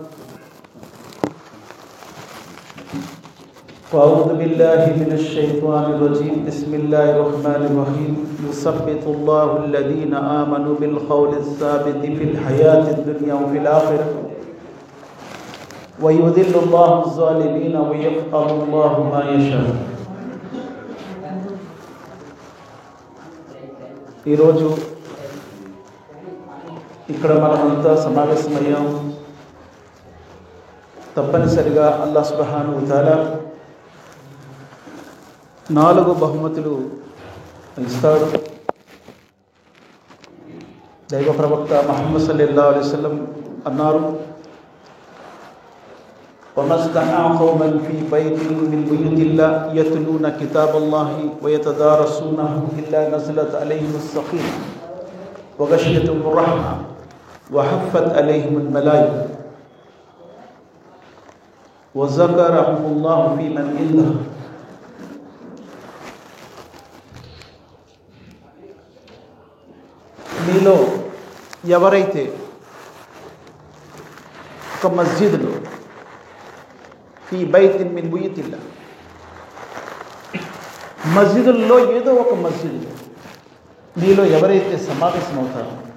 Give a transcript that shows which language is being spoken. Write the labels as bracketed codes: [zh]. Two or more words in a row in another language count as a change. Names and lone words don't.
[ar] فأعوذ بالله من الشيطان الرجيم بسم الله الرحمن الرحيم يثبت الله الذين آمنوا بالقول الثابت في الحياة الدنيا وفي الآخرة ويذل الله الظالمين ويفعل الله ما يشاء. [te] ఈరోజు ఇక్కడ మనమంతా సమావేశమయ్యాం. తప్పనిసరిగా అల్లాహ్ [ar] سبحانه وتعالى [te] 4 బహుమతులు ఇస్తాడు. దైవ ప్రవక్త ముహమ్మద్ [ar] صلى الله عليه وسلم [te] అన్నారు, [ar] وَمَسْتَمَعَ قَوْمًا فِي بَيْتٍ مِّن بُيُوتِ اللَّهِ يَتْلُونَ كِتَابَ اللَّهِ وَيَتَدَارَسُونَهُ إِلَّا نَزَلَتْ عَلَيْهِمُ السَّكِينَةُ وَغَشِيَتْهُمُ الرَّحْمَةُ وَحَفَّتْ عَلَيْهِمُ الْمَلَائِكَةُ وَذَكَرَهُمُ اللَّهُ فِي مَنْ عِندَهُ. [te] మీలో ఎవరైతే ఒక మస్జిద్లో [ar] في بيت من بيوت الله, [te] మస్జిదుల్లో ఏదో ఒక మస్జిద్లో మీలో ఎవరైతే సమావేశం అవుతారో,